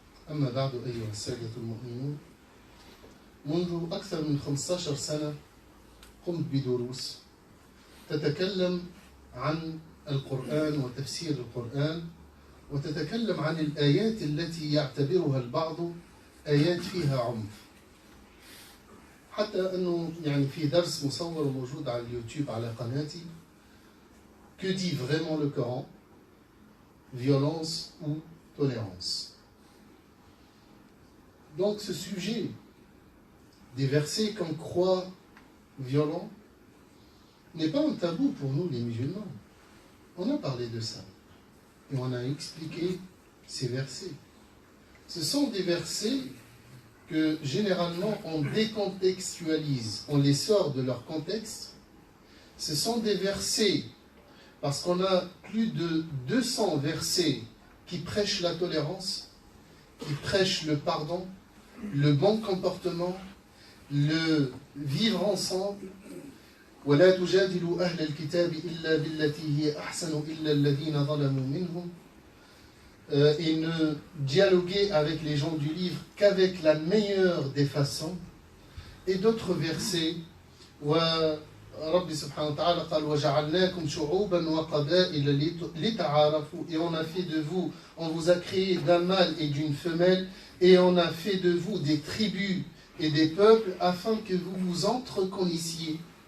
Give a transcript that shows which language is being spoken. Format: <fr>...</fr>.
<ar>أما بعد أيها السادة المؤمنون، منذ أكثر من 15 سنة قمت بدروس تتكلم عن القرآن وتفسير القرآن، وتتكلم عن الآيات التي يعتبرها البعض آيات فيها عنف. حتى أنه يعني في درس مصور موجود على اليوتيوب على قناتي.</ar> <fr>Que dit vraiment le Coran? Violence ou tolérance? Donc ce sujet des versets qu'on croit violents n'est pas un tabou pour nous les musulmans. On a parlé de ça et on a expliqué ces versets. Ce sont des versets que généralement on décontextualise, on les sort de leur contexte. Ce sont des versets, parce qu'on a plus de 200 versets qui prêchent la tolérance, qui prêchent le pardon, le bon comportement, le vivre ensemble.</fr> <ar>ولا تجادلوا أهل الكتاب إلا بالتي هي أحسن إلا الذين ظلموا منهم.</ar> <fr>Et ne dialoguer avec les gens du livre qu'avec la meilleure des façons. Et d'autres versets,</fr> <ar>رب سبحانه وتعالى قال وجعلناكم شعوبا وقبائل لتعارفوا,</ar> <fr>et on a fait de vous, on vous a créé d'un mâle et d'une femelle, et on a fait de vous des tribus et des peuples afin que vous vous entreconnaissiez.</fr>